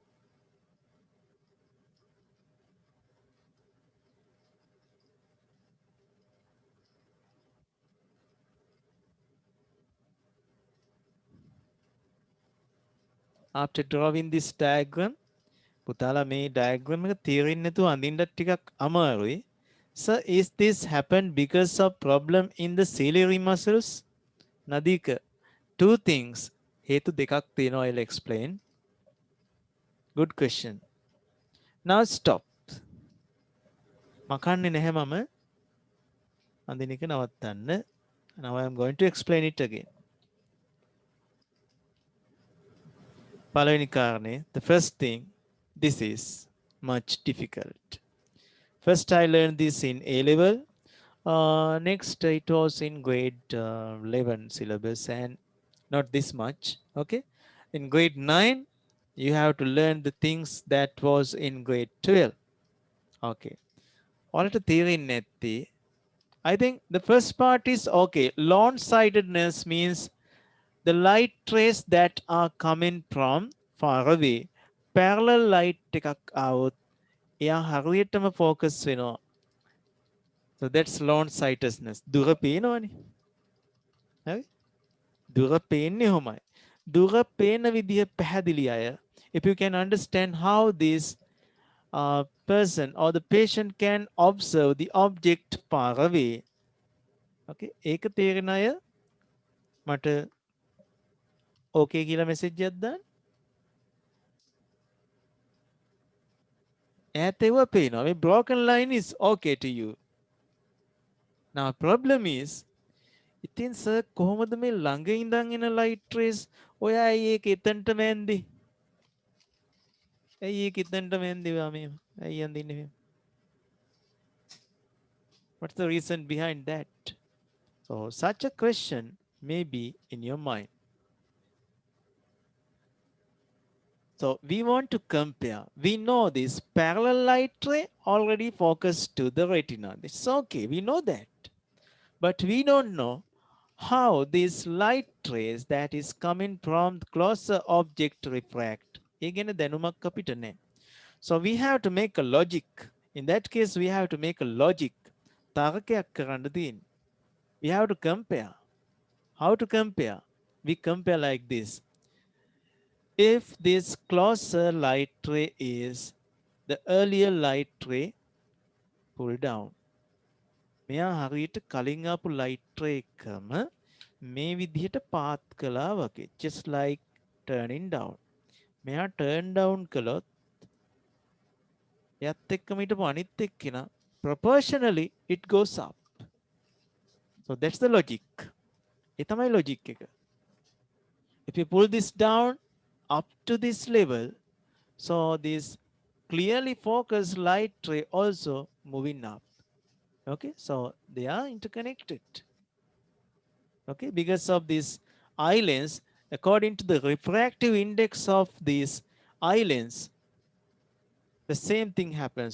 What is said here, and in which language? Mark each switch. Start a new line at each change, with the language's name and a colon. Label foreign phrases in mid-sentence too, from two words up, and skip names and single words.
English: After drawing this diagram,
Sinhala: පුතාලා මේ diagram එක තේරෙන්නේ නැතුව අඳින්නත් ටිකක් අමාරුයි.
English: Sir, is this happened because of problem in the ciliary muscles? Nadika, two things.
Sinhala: හේතු දෙකක් තියෙනවා.
English: I'll explain. Good question. Now stop.
Sinhala: මකන්නේ නැහැ මම. අඳින එක නවත්තන්න.
English: Now I am going to explain it again.
Sinhala: පළවෙනි කාරණේ,
English: the first thing, this is much difficult. First I learned this in A level. Next it was in grade 11 syllabus and not this much. Okay. In grade 9, You have to learn the things that was in grade 12. Okay. All theory නැත්තේ. I think the first part is okay. Long-sightedness means the light rays that are coming from far away. Parallel light
Sinhala: එකක් આવොත් එයා හරියටම focus වෙනවා.
English: So that's long-sightedness.
Sinhala: දුර පේනවනේ. හරි? දුර පේන්නේ හොමයි. දුර පේන විදිය පැහැදිලි අය.
English: If you can understand how this person or the patient can observe the object far away.
Sinhala: Okay, ඒක තේරෙන අය මට ඕකේ කියලා මෙසේජ් එකක් දාන්න. ඈත ඒවා පේනවා.
English: මේ broken line is okay to you. Now problem is
Sinhala: ඉතින් සර් කොහොමද මේ ළඟ ඉඳන් එන
English: light rays
Sinhala: ඔයා ඇයි ඒක එතනටම ඇන්දේ? ඇයි ඒක එතනටම ඇන්දේ මේ? ඇයි අඳින්නේ මේ?
English: What's the reason behind that? So such a question may be in your mind. So we want to compare. We know this parallel light ray already focused to the retina. It's okay. We know that. But we don't know how this light rays that is coming from the closer object refract.
Sinhala: ඒගෙන දැනුමක් අපිට නැහැ.
English: So we have to make a logic. In that case, we have to make a logic.
Sinhala: තර්කයක් කරන්න තියෙන්නේ.
English: We have to compare. How to compare? We compare like this. If this closer light ray is the earlier light ray, pull down.
Sinhala: මෙයා හරියට කලින් ආපු
English: light ray
Sinhala: එකම මේ විදිහට පාත් කළා වගේ.
English: Just like turning down. මෙයා turn down
Sinhala: කළොත් එයත් එක්කම හිටපු අනිත් එක්කෙනා
English: proportionally it goes up. So that's the logic.
Sinhala: ඒ තමයි logic එක.
English: If you pull this down up to this level, so this clearly focused light ray also moving up. Okay, so they are interconnected. Okay, because of this eye lens, according to the refractive index of these eye lens, the same thing happens.